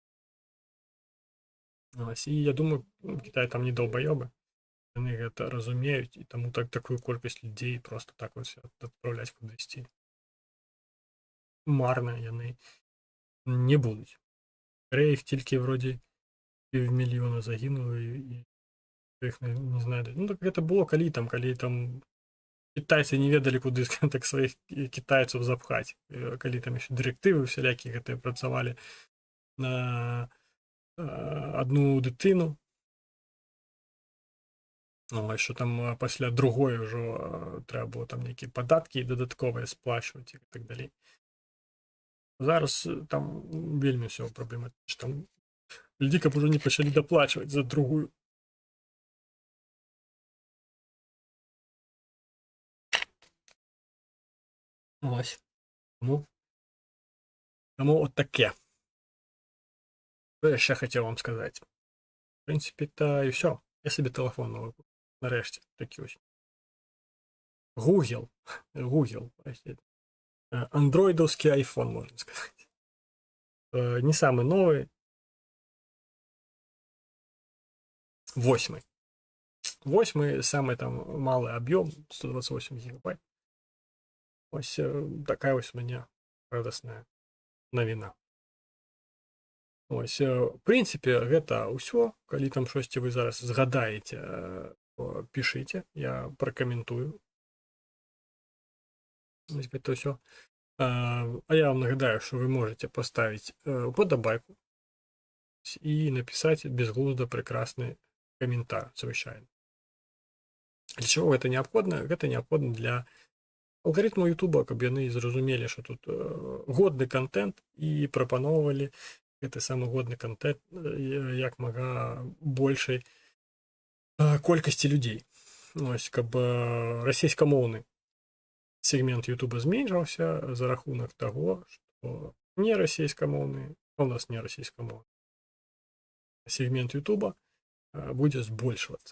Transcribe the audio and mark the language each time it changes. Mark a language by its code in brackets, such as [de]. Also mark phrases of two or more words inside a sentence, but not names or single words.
[be] І я думаю, Кітай там не долбаёбы, яны гэта разумеюць, і таму такую колькасць людзей просто так вось адпраўляць кудысьці марна яны не будуць. [uk] Іх тільки вроді 500 000 загинуло, і іх не знайдуць. [be] Ну так гэта было калі там кітайцы не ведалі, куды так сваіх кітайцаў запхаць, калі там яшчэ дырэктывы усялякі гэтыя працавалі на [uk] одну дытыну, що [be] там пасля другой ўжо трэба было там нейкія падаткі дадатковыя сплачваць і так далей. Зараз там вельмі ўсё праблематычна. Там людзі каб ужо не пачалі даплачваць за другую. [uk] Ось. Тому от таке. Що я ще хотів вам сказати? В принципі, та і все. Я собі телефон новий купив. Нарешті, такий ось. [ru] Google, простите. Андроидовский iPhone, можно сказать. Не самый новый. 8. 8, самый там малый объем, 128 гигабайт. Ось такая ось у меня радостная новина. [uk] Ось, [ru] в принципе, [be] гэта ўсё. Калі там штосьці вы зараз згадаеце, пішыце, я пракаментую. Ось гэта ўсё. А я вам нагадаю, [ru] что вы можете поставить уподобайку и написать безглуздо прекрасный комментарий, звичайно. Для чего это необходимо? Это необходимо для алгоритму Ютуба, [be] каб яны зразумелі, [ru] что тут [be] годны контент и прапаноўвалі гэты самы годны контент як мага большай колькасці людзей. Ось, каб расійскамоўны сегмент Ютуба зменшаўся за рахунак таго, што не расійскамоўны, а у нас не расійскамоўны сегмент Ютуба будзе збольшвацца.